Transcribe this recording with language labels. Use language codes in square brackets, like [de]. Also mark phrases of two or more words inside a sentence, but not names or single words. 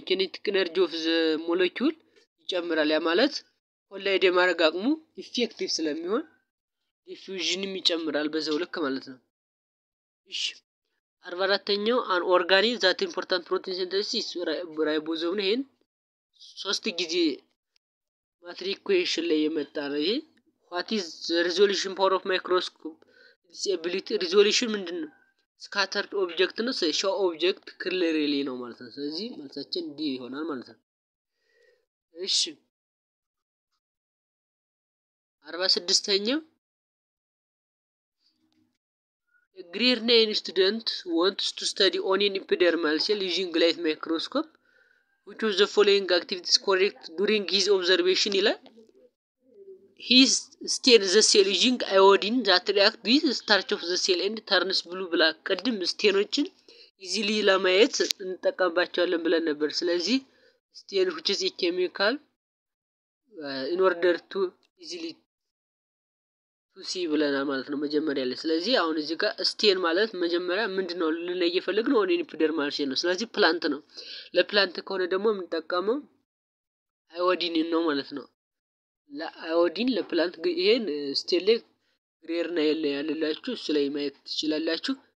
[en] kinetic energy of the molecule [am] ይጨምራል። ያ ማለት ኮላይድ የማድረግ አቅሙ ኢፌክቲቭ ስለሚሆን ዲፊውዥንም ይጨምራል በዛው ልክ ማለት ነው። እሺ 44ኛው [en] an organelle that important protein synthesis ribosome [am] ነው። ይሄን 3 ጊዜ [en] matric question [am] ላይ የመጣ ነው። ይሄ [en] what is the resolution power of microscope? disability resolution ምንድነው? scattered object ነው፣ show object clearly [am] ነው ማለት ነው። ስለዚህ መልሳችን ዲ ይሆናል ማለት ነው። እሺ 46ኛው [en] a grade 9 student wants to study onion epidermal cell using light microscope. Which of the following activities correct during his observation ይላል? he stains the cell using iodine that react with starch of the cell and turns blue black። [am] ቀድም ስቴኖችን ኢዚሊ ለማየት እንጠቀምባቸዋለን ብለን ነበር። ስለዚህ ስቴን [en] which is a chemical in order to easily to see [am] ብለናል ማለት ነው መጀመሪያ ላይ። ስለዚህ አሁን እዚህ ጋር ስቴን ማለት መጀመሪያ ምንድነው ልንለይ የፈለግነው [en] onion epidermal cell [am] ነው። ስለዚህ ፕላንት ነው። ለፕላንት ከሆነ ደግሞ የምንጠቀመው አዮዲን ነው ማለት ነው። ለአዮዲን ለፕላንት ይሄን ስቴል ላይ ግሬድ 9 ላይ ያለላችሁ እሱ ላይ ማየት ትችላላችሁ።